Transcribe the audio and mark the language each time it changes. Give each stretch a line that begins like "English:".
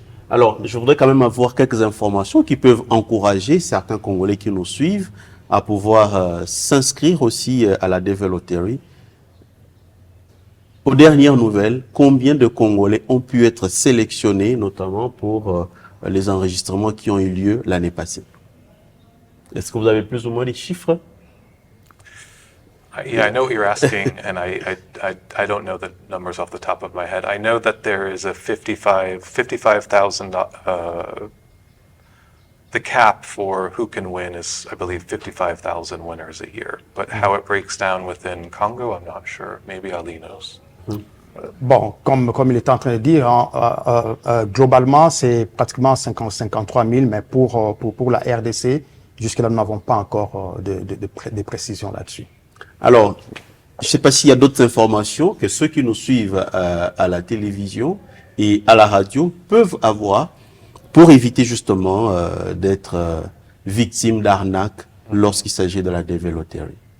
French: Alors, je voudrais quand même avoir quelques informations qui peuvent encourager certains Congolais qui nous suivent à pouvoir s'inscrire aussi à la DV Lottery. Aux dernières nouvelles, combien de Congolais ont pu être sélectionnés, notamment pour les enregistrements qui ont eu lieu l'année passée? Est-ce que vous avez plus ou moins des chiffres?
English: Yeah, I know what you're asking, and I don't know the numbers off the top of my head. I know that there is a 55,000, the cap for who can win is, I believe, 55,000 winners a year. But how it breaks down within Congo, I'm not sure. Maybe Ali knows.
French: Bon, comme il est en train de dire, globalement, c'est pratiquement 53 000, mais pour la RDC, jusque-là, nous n'avons pas encore de précisions là-dessus. Alors, je ne sais pas s'il y a d'autres informations que ceux qui nous suivent à la télévision et à la radio peuvent avoir pour éviter justement d'être victimes d'arnaques lorsqu'il s'agit de la DV Lottery.